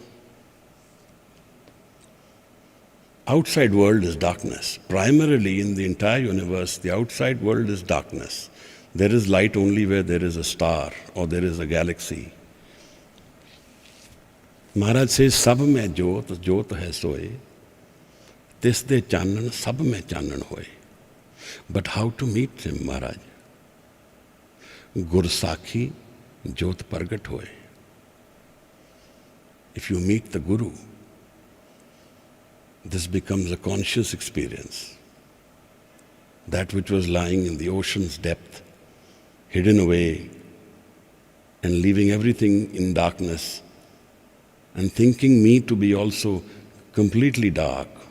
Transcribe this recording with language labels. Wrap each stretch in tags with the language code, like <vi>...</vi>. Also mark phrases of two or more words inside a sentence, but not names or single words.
<en>Outside world is darkness. Primarily in the entire universe, the outside world is darkness. There is light only where there is a star or there is a galaxy. Maharaj says,</en> <pa>ਸਭ ਮਹਿ ਜੋਤਿ, ਜੋਤਿ ਹੈ ਸੋਇ, ਤਿਸ ਦੈ ਚਾਨਣਿ, ਸਭ ਮਹਿ ਚਾਨਣੁ ਹੋਇ.</pa> <en>But how to meet him, Maharaj?</en> <pa>ਗੁਰ ਸਾਖੀ, ਜੋਤਿ ਪਰਗਟੁ ਹੋਇ.</pa> <en>If you meet the Guru, this becomes a conscious experience. That which was lying in the ocean's depth, hidden away, and leaving everything in darkness, and thinking me to be also completely dark.</en>